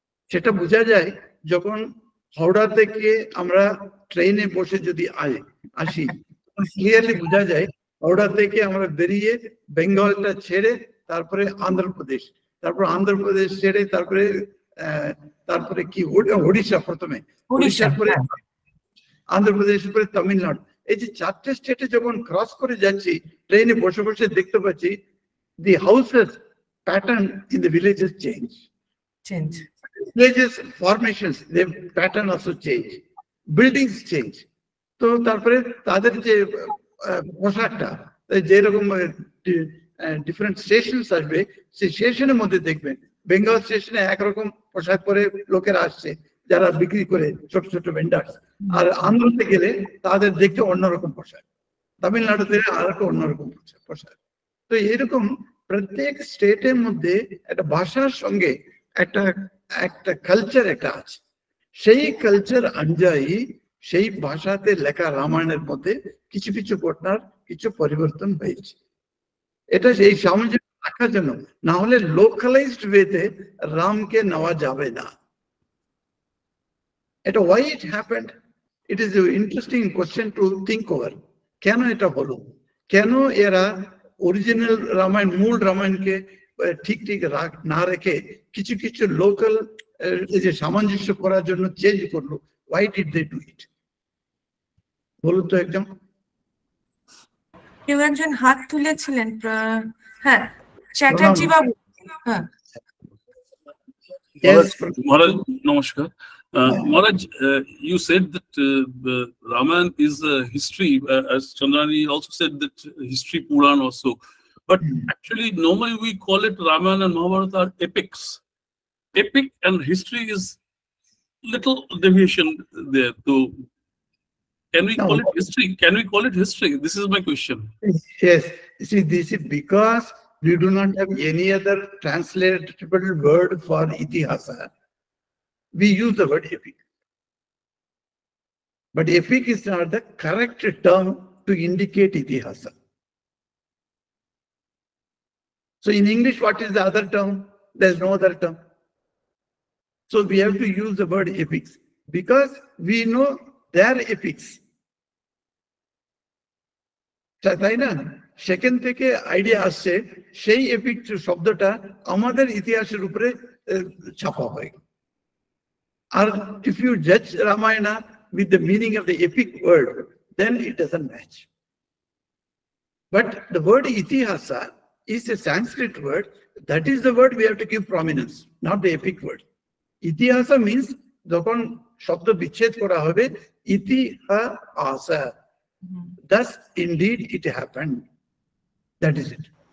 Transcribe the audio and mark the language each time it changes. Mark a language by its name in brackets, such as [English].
[Bangla] সেটা বোঝা যায় যখন হাওড়া থেকে আমরা ট্রেনে বসে যদি আসি, ক্লিয়ারলি বোঝা যায় হাওড়া থেকে আমরা বেরিয়ে বেঙ্গলটা ছেড়ে তারপরে অন্ধ্রপ্রদেশ, তারপর অন্ধ্রপ্রদেশ ছেড়ে তারপরে কি ওড়িশা, প্রথমে ওড়িশার পরে অন্ধ্রপ্রদেশের পরে তামিলনাড়ু। এই যে চারটে স্টেটে যখন ক্রস করে যাচ্ছি ট্রেনে বসে বসে দেখতে পাচ্ছি [English] the houses pattern in the villages change. Villages formations, their pattern also change. Buildings change. [Bangla] তো তারপরে তাদের যে পোশাকটা যেরকম ডিফারেন্ট স্টেশনস আসবে, সেই স্টেশনের মধ্যে দেখবেন বেঙ্গল স্টেশনে একরকম পোশাক পরে লোকেরা আসছে যারা বিক্রি করে, ছোট ছোট ভেন্ডার্স। আর আন্ধ্রতে গেলে তাদের দেখতে অন্যরকম পোশাক, তামিলনাড়ুতে আর একটা অন্যরকম পোশাক। তো এরকম প্রত্যেক স্টেটের মধ্যে একটা ভাষার সঙ্গে একটা কালচার একটা আছে। সেই কালচার অনুযায়ী সেই ভাষাতে লেখা রামায়ণের মধ্যে কিছু কিছু ঘটনার কিছু পরিবর্তন হয়েছে। এটা সেই সামঞ্জস্য রাখার জন্য, না হলে লোকালাইজড ওয়েতে রামকে নেওয়া যাবে না। এটা [English] why it happened, it is an interesting question to think over. [Bangla] কেন এটা হলো, কেন এরা অরিজিনাল রামায়ণ মূল রামায়ণকে ঠিক না রেখে কিছু কিছু লোকাল যে সামঞ্জস্য করার জন্য চেঞ্জ করলো? [English] why did they do it? [Bangla] বলুন তো একদম। কেউ একজন হাত তুলেছিলেন, হ্যাঁ চ্যাটার্জি বাবু, হ্যাঁ [English] Yes. Maharaj, namaskar. Maharaj, you said that Ramayana is history, as Chandrani also said that history Puran also. But actually, normally we call it Ramayana and Mahabharata are epics. Epic and history is little deviation there. So, can we call it history? Can we call it history? This is my question. Yes, see, this is because we do not have any other translatable word for itihasa. We use the word epic. But epic is not the correct term to indicate itihasa. So in English, what is the other term? There's no other term. So we have to use the word epics because we know their epics. [Bangla] তাই না? সেখান থেকে idea আসছে সেই epic শব্দটা আমাদের ইতিহাসের উপরে ছাপা হয়। আর [English] if you judge Ramayana with the meaning of the epic word, then it doesn't match. But the word itihasa is a Sanskrit word. That is the word we have to give prominence, not the epic word. Itihasa means [Bangla] যখন শব্দ বিচ্ছেদ করা হবে ইতিহাসা, [English] thus indeed it happened. That is it.